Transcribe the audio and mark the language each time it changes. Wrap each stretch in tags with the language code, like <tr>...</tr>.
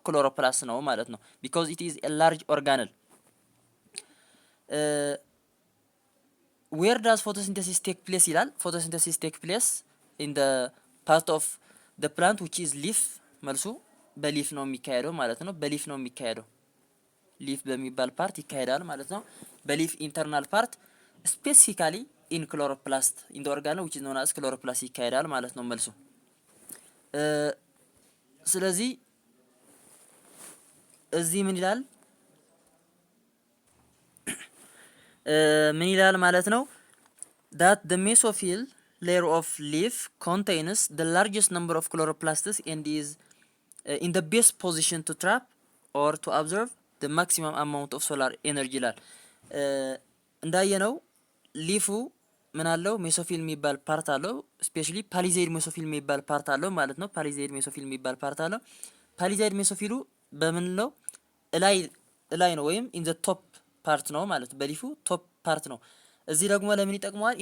<am>ክሎሮፕላስት ነው ማለት ነው።</am> <en>because it is a large organelle. where does photosynthesis take place ይላል? photosynthesis take place in the part of the plant which is leaf።</en> <am>መልሱ በሊፍ ነው የሚካሄደው ማለት ነው። በሊፍ ነው የሚካሄደው። ሊፍ በሚባል ፓርት ይካሄዳል ማለት ነው። በሊፍ ኢንተርናል ፓርት ስፔሲፊካሊ</am> <en>in chloroplast in the organelle which is known as chloroplast</en> <am>ይካሄዳል ማለት ነው መልሱ። ስለዚህ እዚህ ምን ይላል? ምን ይላል ማለት ነው?</am> <en>that the mesophyll layer of leaf contains the largest number of chloroplasts and is in the best position to trap or to observe the maximum amount of solar energy</en> <am>ይላል። እንዳየነው ሊፉ ምን አለው ሜሶፊል የሚባል ፓርት አለው። ስፔሻሊ ፓሊዜድ ሜሶፊል የሚባል ፓርት አለው ማለት ነው። ፓሊዜድ ሜሶፊል የሚባል ፓርት አለው። ፓሊዜድ ሜሶፊሉ በምን ነው እላይ ነው ወይም ኢን ዘ ቶፕ ፓርት ነው ማለት በሊፉ ቶፕ ፓርት ነው። እዚህ ደግሞ ለምን ይጠቅመዋል?</am>